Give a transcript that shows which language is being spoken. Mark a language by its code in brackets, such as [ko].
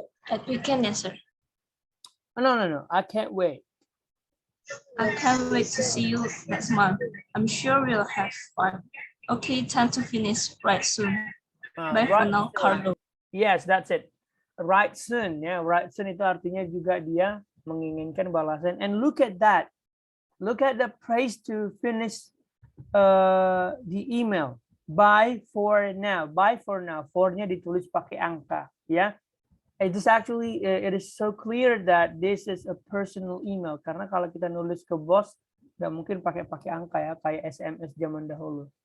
[en] At weekend, yes, sir. No, I can't wait. I can't wait to see you next month. I'm sure we'll have fun. Okay, time to finish right soon. Bye for Right now, soon. Carlo. Yes, that's it. Right soon, ya. [id] Right soon itu artinya juga dia menginginkan balasan. [en] And look at that. Look at the phrase to finish the email. Bye for now. Bye for now. [id] For-nya ditulis pakai angka, ya. [en] It is actually it is so clear that this is a personal email [id] karena kalau kita nulis ke bos nggak mungkin pakai angka ya kayak SMS zaman dahulu.